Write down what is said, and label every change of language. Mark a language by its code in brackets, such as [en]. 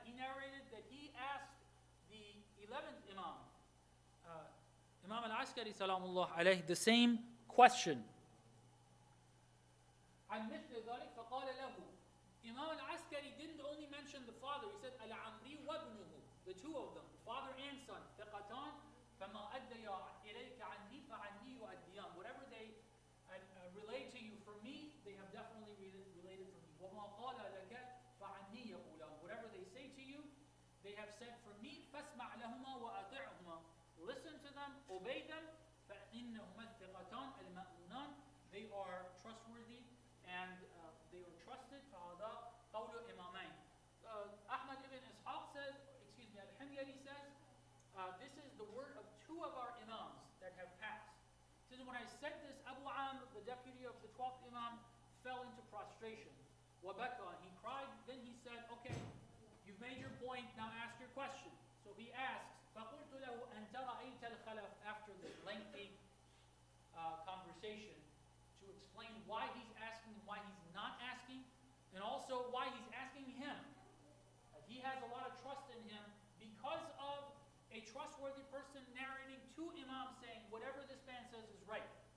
[en] He narrated that he asked the 11th Imam, Imam al-Askari salamullah alayhi, the same question. [ar] عن مثل ذلك فقال له. [en] Imam al-Askari didn't only mention the father, he said al-Amri وابنه, the two of them, the father and son. [ar] ثقتان فما أديا إليك عني فعني يؤديان. [en] Whatever they relate to you from me, they have definitely related from me. [ar] وما قال لك فعني يقولان. [en] Whatever they say to you, they have said from me. [ar] فاسمع لهما وأطعهما. [en] Listen to them, obey them. [ar] فإنهما الثقتان المأمونان. [en] They are trustworthy and they are trusted. [ar] فهذا قول إمامين. [en] Ahmad ibn Ishaq says, Al-Himyari says, this is the word of two of our Imams that have passed. He says, when I said this, Abu Amr, the deputy of the 12th Imam, fell into prostration. Wabaka, he cried, then he said, okay, you've made your point, now ask your question. So he asks, [ar] فَقُلْتُ لَهُ أَنْتَ رَأَيْتَ الْخَلَفَ. [en] After the lengthy conversation, to explain why he's asking and why he's not asking, and also why he's asking him. He has a lot of trust in him because of a trustworthy person narrating to Imam saying, whatever this man says is right.